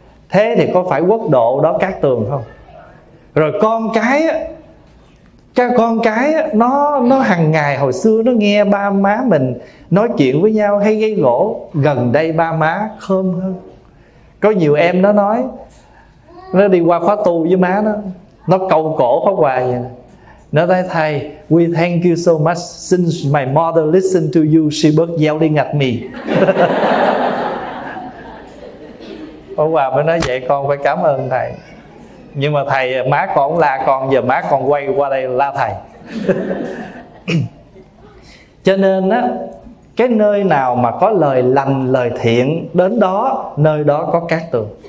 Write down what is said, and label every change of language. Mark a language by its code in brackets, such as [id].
[vi] Thế thì có phải quốc độ đó cát tường không? Rồi con cái á, các con cái nó hằng ngày hồi xưa nó nghe ba má mình nói chuyện với nhau hay gây gỗ, gần đây ba má khơm hơn. Có nhiều em nó nói, nó đi qua khóa tu với má nó cầu cổ Pháp Hòa vậy nè. Nó nói thầy, [en] we thank you so much, since my mother listened to you, she was yelling at me. [vi] Pháp Hòa mới nói vậy con phải cảm ơn thầy. Nhưng mà thầy má còn la con, giờ má còn quay qua đây la thầy. Cho nên á, cái nơi nào mà có lời lành, lời thiện đến đó, nơi đó có cát tường.